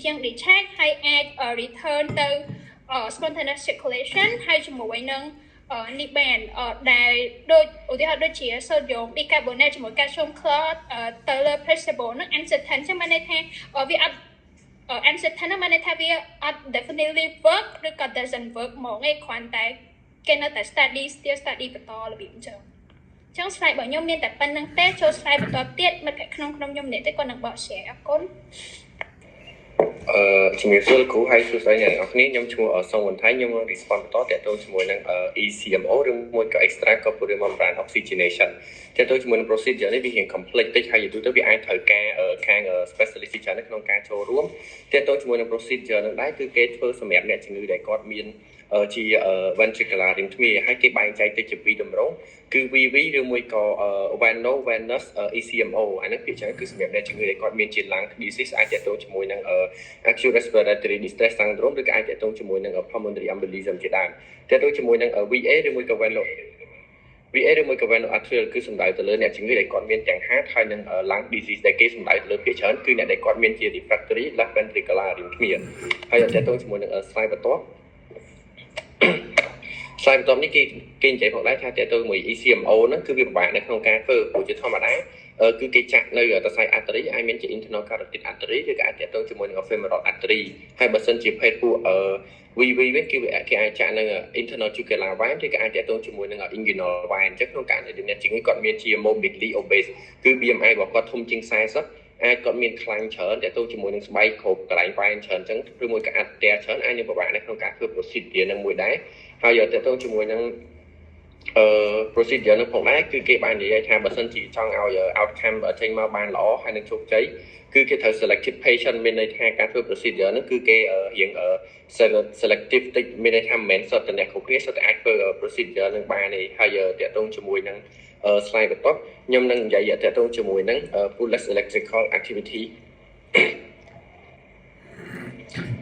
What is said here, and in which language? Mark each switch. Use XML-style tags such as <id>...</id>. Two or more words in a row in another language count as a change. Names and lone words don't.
<km>ជាង detect ហើយអាច return ទៅ</km> <en>spontaneous circulation</en> <km>ហើយជាមួយនឹងនេះបានដែលដូចឧទាហរណ៍ដូចជា</km> <en>sodium bicarbonate</en> <km>ជាមួយ</km> <en>calcium chloride</en> <km>ទៅលើ placebo ហ្នឹង uncertain ចឹងបានន័យថាវាអត់uncertain ហ្នឹងបានន័យថាវាអត់</km> <en>definitely work</en> <km>ឬក៏</km> <en>doesn't work</en> <km>ហ្មងឯងគ្រាន់តែគេនៅតែ study បន្តរបៀបអញ្ចឹងslide របស់ខ្ញុំមានតែប៉ុណ្្នឹងទេចូល slide បន្តទៀតមិត្តភក្តិក្នុងខ្ញុំម្នាក់ទេគាត់នឹងបក share អរគុណ ជំរាបសួរលោកគ្រូហើយសួស្តីអ្នកនរគ្នាខ្ញុំឈ្មោះសុងវណ្ណថៃខ្ញុំនឹង respond បន្តទាក់ទងជាមួយនឹង ECMO ឬមួយក៏</km> <en>extra corporeal membrane oxygenation</en> <km>ទាក់ទងជាមួយនឹង procedure នេះវារៀង complex តិចហើយយូរទៅវា អាចត្រូវការខាង specialist ច្រើននៅក្នុងការចូលរួមទាក់ទងជាមួយនឹង procedure នឹងដែរគឺគេធ្វើសម្រាប់អ្នកជំងឺដែលគាត់មានជា ventricular arrhythmia ហើយគេបែងចែកទៅជាពីរទម្រង់គឺ VV ឬមួយក៏</km> <en>venous ECMO</en> <km>អានេះភាគច្រើនគឺសម្រាប់អ្នកជំងឺដែលគាត់មានជា</km> <en>lung disease</en> <km>អាចទាក់ទងជាមួយនឹង</km> <en>acute respiratory distress syndrome</en> <km>ឬក៏អាចទាក់ទងជាមួយនឹង</km> <en>pulmonary embolism</en> <km>ជាដើមទាក់ទងជាមួយនឹង VA ឬមួយក៏</km> <en>venous arterial</en> <km>គឺសំដៅទៅលើអ្នកជំងឺដែលគាត់មានទាំង heart ហើយនិង</km> <en>lung disease</en> <km>ដែលគេសំដៅទៅលើភាគច្រើនគឺអ្នកដែលគាត់មានជា</km> <en>refractory left ventricular arrhythmia</en> <km>ហើយទាក់ទងជាមួយនឹង slide បន្ទាប់ នេះគេនិយាយផងដែរថាទាក់ទងជាមួយ ECMO ហ្នឹងគឺវាពិបាកនៅក្នុងការធ្វើព្រោះជាធម្មតាគឺគេចាក់នៅសរសៃ artery អាចមានជា</km> <en>internal carotid artery</en> <km>ឬក៏អាចទាក់ទងជាមួយនឹង</km> <en>femoral artery</en> <km>ហើយបើសិនជាភេទពួក VV វិញ គឺគេអាចចាក់នៅ</km> <en>internal jugular vein</en> <km>ឬក៏អាចទាក់ទងជាមួយនឹង</km> <en>inguinal vein</en> <km>អញ្ចឹងក្នុងករណីដែលអ្នកជំងឺគាត់មានជា</km> <en>morbidly obese</en> <km>គឺ BMI របស់គាត់ធំជាង40អាចគាត់មាន ខ្លាញ់ច្រើនទាក់ទងជាមួយនឹងស្បែកគ្រប់កន្លែង vein ច្រើនអញ្ចឹងឬមួយក៏អាចតែច្រើនអាចនឹងពិបាកនៅក្នុងការធ្វើ procedure នឹងមួយ ដែរហើយទាក់ទងជាមួយនឹងprocedure នឹងផងដែរគឺគេបាននិយាយថាបើសិនជាចង់ឲ្យ outcome ចេញមកបានល្អហើយនឹងជោគជ័យគឺគេត្រូវ</km> <en>selected patient</en> <km>មានន័យថាការធ្វើ procedure ហ្នឹងគឺគេរៀង selective តិចមានន័យថាមិនមែនសុទ្ធតែអ្នកគ្រប់គ្នាសុទ្ធតែអាចធ្វើ procedure នឹងបានទេហើយទាក់ទងជាមួយនឹង slide បន្ទាប់ខ្ញុំនឹងនិយាយទាក់ទងជាមួយនឹង</km> <en>pulse electrical activity</en>